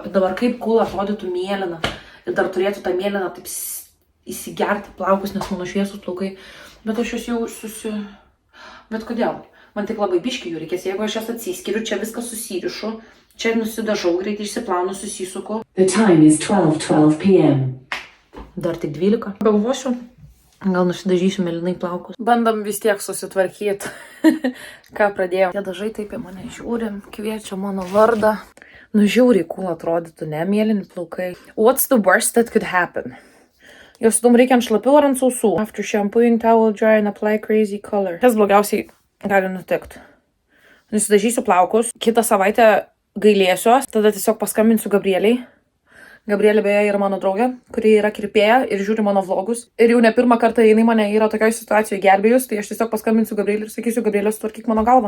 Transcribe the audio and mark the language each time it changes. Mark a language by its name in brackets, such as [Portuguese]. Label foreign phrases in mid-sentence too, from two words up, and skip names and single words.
[Lithuanian] Ir dabar kaip cool atrodytų mėlyna. Ir dar turėtų tą mėlyną taip įsigerti plaukus, nes mano šviesus plaukai. Bet aš jūs jau Bet kodėl? Man tik labai biški jų reikės. Jeigu aš jas atsiskiriu, čia viską susirišu. Čia nusidažau, greitai išsiplaunu, susisuku. [English] The time is 12:12 p.m. [Lithuanian] Dar tik 12. Galvosiu, gal nusidažysiu mėlynai plaukus. Bandom vis tiek susitvarkyti, ką pradėjau. Tie dažai taip į mane žiūri, kviečia mano vardą. Nu, žiauriai cool atrodytų, ne, mėlyni plaukai. [English] What's the worst that could happen? [Lithuanian] Jos tam reikia ant šlapių ar ant sausų. [English] After shampooing, towel dry and apply crazy color. [Lithuanian] Kas blogiausiai gali nutikti? Nusidažysiu plaukus, kitą savaitę gailėsiuos, tada tiesiog paskambinsiu Gabrieliai. Gabrielė beje yra mano draugė, kuri yra kirpėja ir žiūri mano vlogus. Ir jau ne pirmą kartą jinai mane yra tokioje situacijoje gelbėjus, tai aš tiesiog paskambinsiu Gabrielį ir sakysiu, Gabrielė, sutvarkyk mano galvą.